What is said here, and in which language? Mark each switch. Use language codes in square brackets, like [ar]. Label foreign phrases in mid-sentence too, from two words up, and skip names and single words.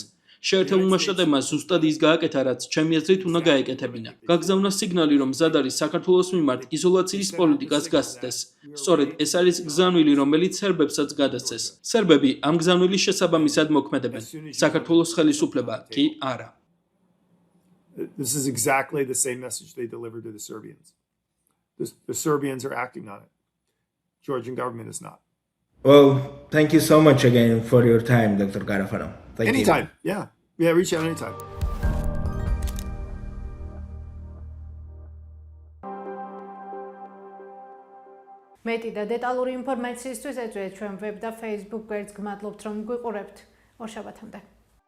[ka] შეერთებულმა შტატებმა ზუსტად ის გააკეთა, რაც ჩემი აზრით უნდა გაეკეთებინა. გაგზავნა სიგნალი, რომ მზად არის საქართველოს მიმართ იზოლაციის პოლიტიკას გასცდეს. სწორედ ეს არის გზავნილი, რომელიც სერბებსაც გადასცეს. სერბები ამ გზავნილის შესაბამისად მოქმედებენ. საქართველოს ხელისუფლება კი არა. [en] This is exactly the same message they delivered to the Serbians. The Serbians are acting on it. Georgian government is not. Well, thank you so much again for your time, Dr. Garafano. Thank you. Anytime. Yeah, reach out anytime. [ka] მეტი და დეტალური ინფორმაციისთვის ეწვიეთ ჩვენ ვებ და Facebook გვერდს. გმადლობთ რომ გვიყურებთ. ორ შაბათამდე.